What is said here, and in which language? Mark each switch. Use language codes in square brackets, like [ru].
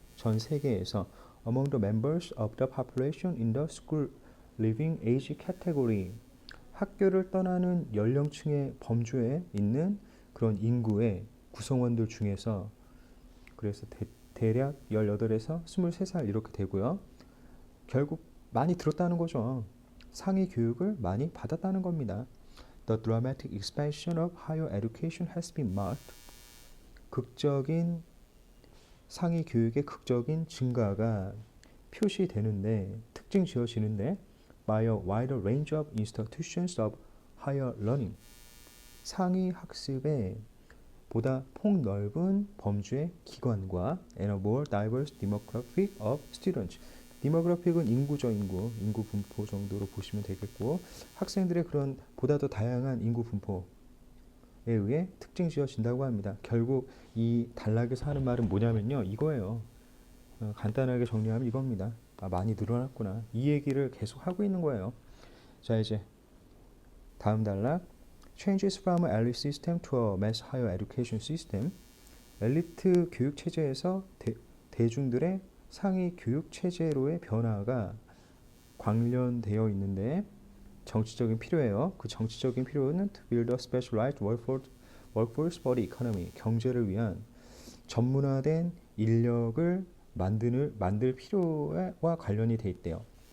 [ko] 전 세계에서 [en] among the members of the population in the school living age category [ko] 학교를 떠나는 연령층의 범주에 있는 그런 인구의 구성원들 중에서 그래서 대략 18에서 23살 이렇게 되고요. 결국 많이 들었다는 거죠. 상위 교육을 많이 받았다는 겁니다. [en] The dramatic expansion of higher education has been marked. [ko] 극적인 상위 교육의 극적인 증가가 표시되는데 특징 지어지는데 [en] by a wider range of institutions of higher learning. [ko] 상위 학습에 보다 폭넓은 범주의 기관과 [en] and a more diverse demographic of students. [ko] 디모그래픽은 인구죠, 인구 분포 정도로 보시면 되겠고 학생들의 그런 보다 더 다양한 인구 분포에 의해 특징 지어진다고 합니다. 결국 이 단락에서 하는 말은 뭐냐면요, 이거예요. 간단하게 정리하면 이겁니다. 아, 많이 늘어났구나. 이 얘기를 계속 하고 있는 거예요. 자, 이제 다음 단락. [en] Changes from an elite system to a mass higher education system. [ko] 엘리트 교육 체제에서 대중들의 상위 교육 체제로의 변화가 관련되어 있는데 정치적인 필요예요. 그 정치적인 필요는 [en] to build a specialized workforce for the economy. [ko] 경제를 위한 전문화된 인력을 만들 필요와 관련이 돼 있대요.